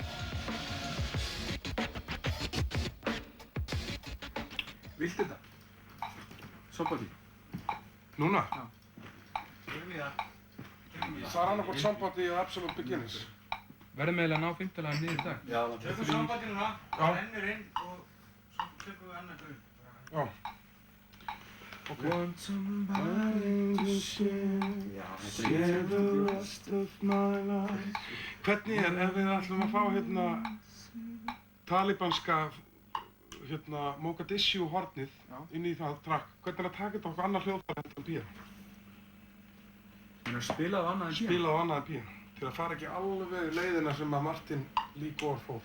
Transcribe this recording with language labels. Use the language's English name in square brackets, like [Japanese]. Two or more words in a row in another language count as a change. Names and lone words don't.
[Icelandic] Viltu þetta? Somebody. Núna? Já. Það er annarkvæmt Somebody og Absolute Beginners. Verðum eiginlega að ná 15 niður í dag. Já, tökum Somebody núna, rennur inn og svo tökum við annar grunn. Já. Okay. [English] Want somebody to share the rest of my life. [Icelandic] Hvernig ef við ætlum að fá talibanska Mogadishu hornið inn í það track, hvernig að taka þetta okkur annar hljóðfæri en píanó? Spilað á annað en píanó? Spilað á annað en píanó, til að fara ekki alveg leiðina sem að Martin Lee Gore fór.